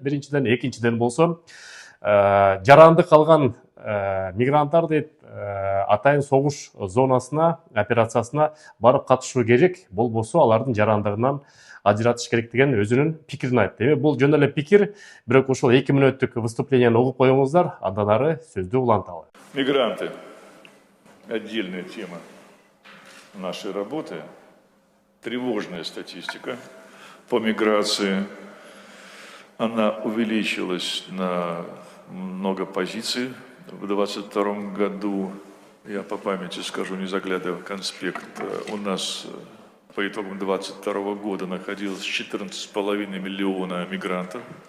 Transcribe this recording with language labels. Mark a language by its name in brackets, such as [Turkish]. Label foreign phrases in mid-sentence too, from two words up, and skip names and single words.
[Kyrgyz] Биринчиден, экинчиден болсо жаранды калган мигранттар дейт атайын согуш зонасына, операциясына барып катышуу керек. Болбосо алардын жарандыгынан ажыратыш керек деген өзүнүн пикирин айтты. Эми бул жөн эле пикир, бирок ошол 2 мүнөттүк выступлениени угуп коюңуздар, андан ары сөздү уланталы. [Russian] Мигранты – отдельная тема нашей работы. Тревожная статистика по миграции. Она увеличилась на много позиций. В 2022 году, я по памяти скажу, не заглядывая в конспект, у нас по итогам 2022 года находилось 14,5 миллиона мигрантов.